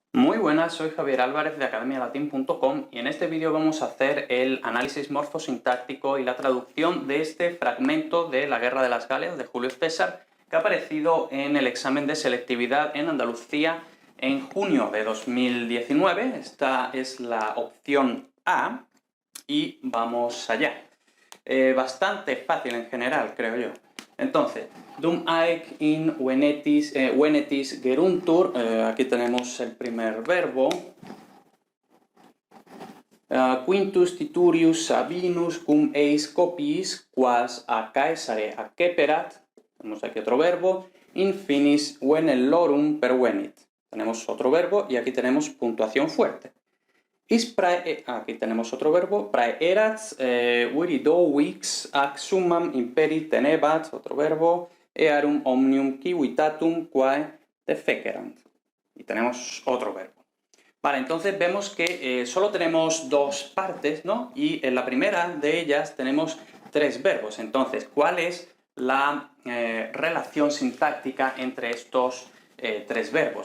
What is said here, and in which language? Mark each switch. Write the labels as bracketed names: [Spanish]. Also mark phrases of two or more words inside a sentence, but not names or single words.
[Spanish] Muy buenas, soy Javier Álvarez de academialatin.com y en este vídeo vamos a hacer el análisis morfosintáctico y la traducción de este fragmento de la Guerra de las Galias de Julio César que ha aparecido en el examen de selectividad en Andalucía en junio de 2019. Esta es la opción A y vamos allá. Bastante fácil en general, creo yo. Entonces, [Latin] dum haec in venetis geruntur, [Spanish] aquí tenemos el primer verbo. [Latin] Quintus titurius Sabinus cum eis copiis, quas a Caesare acceperat, [Spanish] tenemos aquí otro verbo. [Latin] In finis venellorum pervenit, [Spanish] tenemos otro verbo y aquí tenemos puntuación fuerte. Aquí tenemos otro verbo, [Latin] praeerat virido vix ac summam imperi tenebat, [Spanish] otro verbo, [Latin] earum omnium civitatum quae defecerant. [Spanish] Y tenemos otro verbo. Vale, entonces vemos que solo tenemos dos partes, ¿no? Y en la primera de ellas tenemos tres verbos. Entonces, ¿cuál es la relación sintáctica entre estos tres verbos?